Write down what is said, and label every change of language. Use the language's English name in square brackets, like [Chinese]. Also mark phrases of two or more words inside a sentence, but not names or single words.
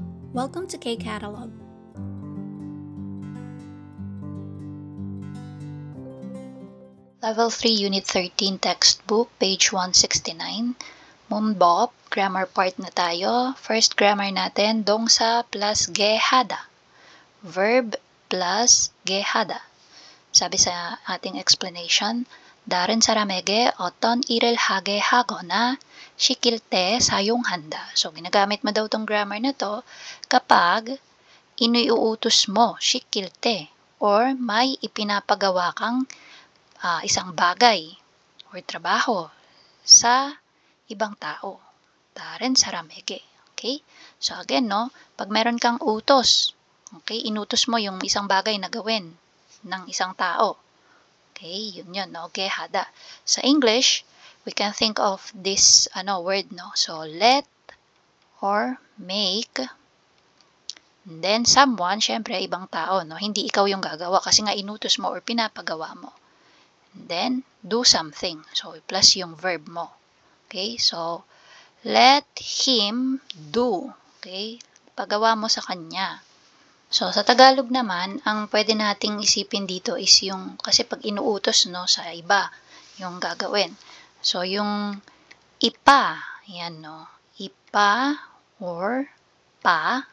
[English] Welcome to K-Catalog. Level 3, Unit 13, Textbook, page 169. [Filipino] Munbop, [English] grammar part [Filipino] na tayo. [English] First grammar [Filipino] natin, dongsa plus gehada. [English] Verb plus gehada. [Filipino] Sabi sa ating explanation, [Korean] 다른 사람에게 어떤 일을 하게 하거나 시킬 때 사용한다. [Filipino] So, ginagamit mo daw tong grammar na to kapag iniuutos mo, [Korean] 시킬 때, [Filipino] or may ipinapagawa kang isang bagay or trabaho sa ibang tao. [Korean] 다른 사람에게. [Filipino] Okay? [English] So again, [Filipino] no, pag meron kang utos, okay, inutos mo yung isang bagay na gawin ng isang tao. Okay, yun, no, gehada. [English] Sa English, we can think of this word, no. So let or make, and then someone, [Filipino] syempre ibang tao, no. Hindi ikaw yung gagawa kasi nga inutos mo or pinapagawa mo. [English] And then, do something. So, plus yung verb mo. Okay? So, let him do. Okay? [Filipino] Pagawa mo sa kanya. So, sa Tagalog naman, ang pwede nating isipin dito is yung, kasi pag inuutos, no, sa iba, yung gagawin. So, yung ipa, yan, no. Ipa or pa.